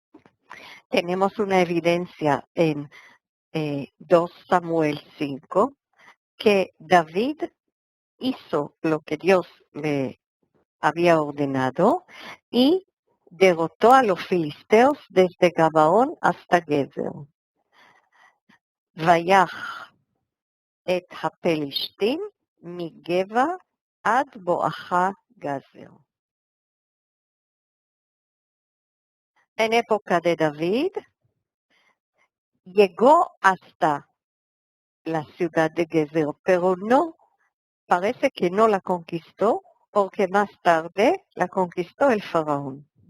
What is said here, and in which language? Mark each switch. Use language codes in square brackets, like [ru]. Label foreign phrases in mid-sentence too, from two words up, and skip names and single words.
[es] Tenemos una evidencia en 2 Samuel 5, que David hizo lo que Dios le había ordenado y derrotó a los filisteos desde Gabaón hasta Gezer. [he] ויח את הפלישתים מגבע עד בואכה גזר. [es] En época de David, llegó hasta la ciudad de Gezer, pero no, parece que no la conquistó, porque más tarde la conquistó el faraón.